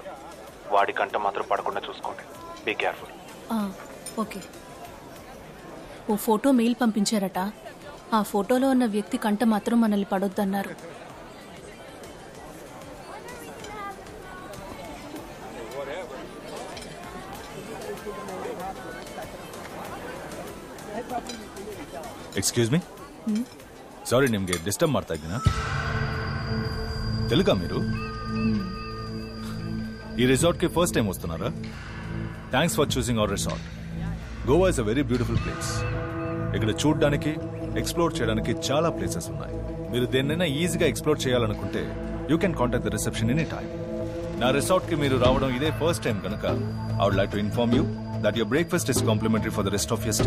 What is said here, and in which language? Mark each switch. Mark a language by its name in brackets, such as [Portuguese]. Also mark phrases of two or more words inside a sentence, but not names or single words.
[Telugu] వాడి కంట మాత్రం పడకుండా చూసుకోండి. [English] be careful. [Telugu] ఓకే. ఓ [English] photo mail [Telugu] పంపించారట. ఆ ఫోటోలో ఉన్న వ్యక్తి కంట మాత్రం మనల్ని పడొద్దన్నారు. [English] excuse me, sorry [Kannada] ನಿಮ್ಗೆ ಡಿಸ್ಟರ್ಬ್ ಮಾಡ್ತಾ ಇದ್ದೀನಾ? [Telugu] తెలుగా మీరు? ఈ రిసార్ట్కి [English] first time [Telugu] వస్తున్నారా? [English] Thanks for choosing our resort. Goa is a very beautiful place. [Telugu] ఇక్కడ చూడడానికి, ఎక్స్ప్లోర్ చేయడానికి చాలా ప్లేసెస్ ఉన్నాయి. మీరు దేన్నైనా ఈజీగా ఎక్స్ప్లోర్ చేయాలనుకుంటే [English] you can contact the reception any time. [Telugu] నా రిసార్ట్కి మీరు రావడం ఇదే ఫస్ట్ టైం కనుక [English] I would like to inform you that your breakfast is complimentary for the rest of your stay.